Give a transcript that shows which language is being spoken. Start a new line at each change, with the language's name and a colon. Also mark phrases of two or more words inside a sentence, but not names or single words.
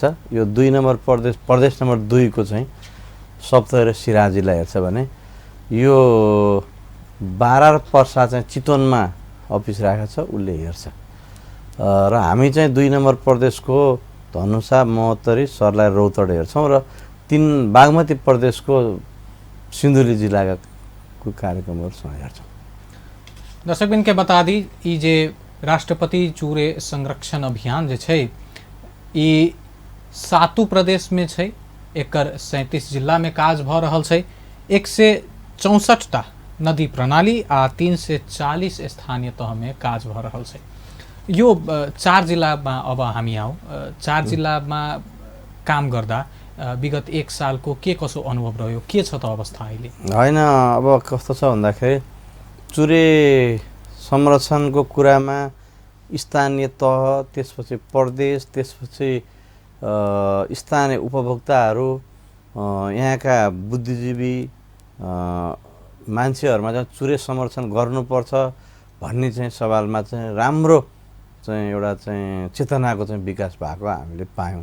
Nepali: यो 2 नम्बर प्रदेश नम्बर 2 को चाहिँ सप्तरी र सिराहा जिल्ला हेर्छ भने यो 12 र पर्सा चाहिँ चितवनमा अफिस राखेको छ, उसले हेर्छ। र हामी चाहिँ 2 नम्बर प्रदेशको धनुषा, महोत्तरी, सर्लाही, रौतहट हेर्छौँ र 3 बागमती प्रदेशको सिन्धुली जिल्लाका कार्यक्रमहरू हेर्छौँ।
Maithili: दर्शकबिन के बता दी ई जे राष्ट्रपति चूरे संरक्षण अभियान जे छै ई 7 प्रदेश में छै। एकर 37 जिला में काज भ रहल छै। 164टा नदी प्रणाली आ 340 स्थानीय तह में काज भ रहल छै।
Nepali: यो 4 जिल्लामा अब हामी आऊ। 4 जिल्लामा काम गर्दा विगत 1 सालको के कसो अनुभव रह्यो, के छ त अवस्था अहिले? हैन, अब कस्तो छ भन्दाखेरि चूरे संरक्षणको कुरामा स्थानीय तह, त्यसपछि प्रदेश, त्यसपछि स्थानीय उपभोक्ताहरू, यहाँका बुद्धिजीवी मान्छेहरूमा चाहिँ चूरे संरक्षण गर्नुपर्छ भन्ने चाहिँ सवालमा चाहिँ राम्रो चाहिँ एउटा चाहिँ चेतनाको चाहिँ विकास भएको हामीले पायौँ।